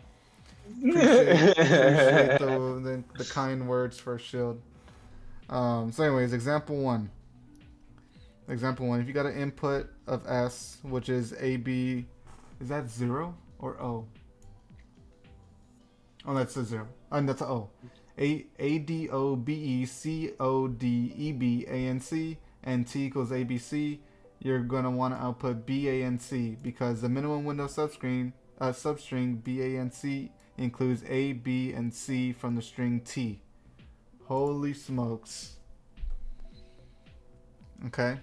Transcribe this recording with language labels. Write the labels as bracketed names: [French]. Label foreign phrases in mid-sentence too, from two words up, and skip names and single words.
[English] Appreciate the kind words for Shield. So anyways, example one. Example one. If you got an input of S, which is AB, is that 0 or O? Oh, that's a 0. And that's a O. A D O B E C O D E B A N C and T equals ABC. You're gonna want to output BANC because the minimum window substring BANC includes A, B, and C from the string T. Holy smokes. Okay.